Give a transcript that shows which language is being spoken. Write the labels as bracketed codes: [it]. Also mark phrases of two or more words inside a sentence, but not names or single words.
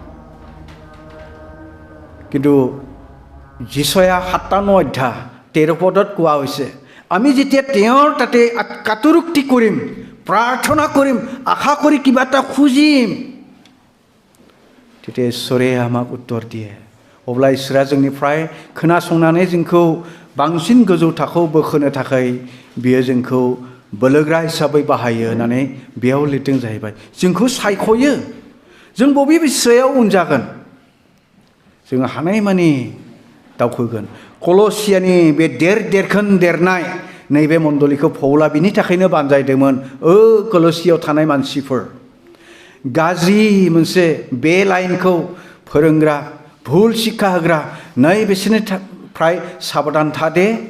[as] কিন্তু যিশয়া 57 অধ্যায় 13 পদত কোৱা হৈছে আমি যেতিয়া তেওঁৰ তাতে কাতুৰুক্তি কৰিম প্ৰাৰ্থনা কৰিম আশা কৰি কিবা এটা খুজিম তেতিয়া ঈশ্বৰে আমাক উত্তৰ দিয়ে [brx] अब्ला इसोरा जोंनिफ्राय खोनासंनानै जोंखौ बांसिन गोजौ थाखोआव बोखोनो थाखाय बियो जोंखौ बोलोग्रा हिसाबै बाहायो होननानै बेयाव लिरदों जाहैबाय जोंखौ सायख'यो जों बबे बिसयाव उन जागोन जों हानायमानि दावखोगोन कलसियानि बे देरखोन देरनाय नैबे मण्डलीखौ पौला बिनि थाखायनो बानजायदोंमोन कलसियाव थानाय मानसिफोर गाज्रि मोनसे बे लाइनखौ फोरोंग्रा भुल शिक्षा होग्रा नै बिसोरनिफ्राय साबधान था दे